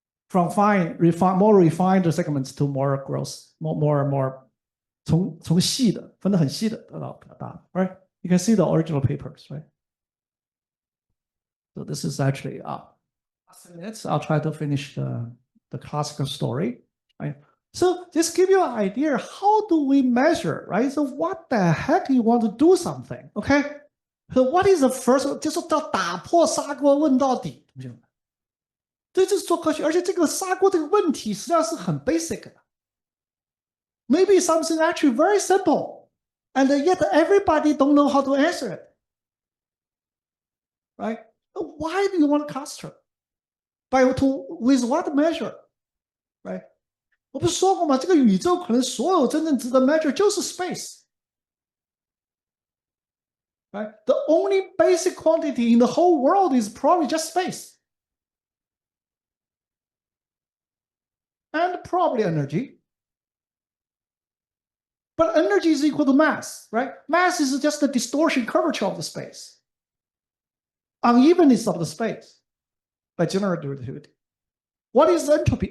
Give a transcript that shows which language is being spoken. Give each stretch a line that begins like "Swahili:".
English: From more refined segments to more gross, more
Chinese: 从细的分得很细的得到比较大的
English: right? You can see the original papers, right? So this is actually last minutes. I'll try to finish the classical story. Right. So just give you an idea, how do we measure, right? So what the heck you want to do something, okay? So what is the first?
Chinese: 就是叫打破砂锅问到底，这就是做科学，而且这个砂锅这个问题实际上是很 basic 的。
English: Maybe something actually very simple, and yet everybody don't know how to answer it, right? Why do you want cluster? With what measure, right?
Chinese: 我不是说过吗？这个宇宙可能所有真正值得 measure 就是 space, right?
English: The only basic quantity in the whole world is probably just space, and probably energy. But energy is equal to mass, right? Mass is just the distortion curvature of the space, unevenness of the space by general relativity. What is entropy?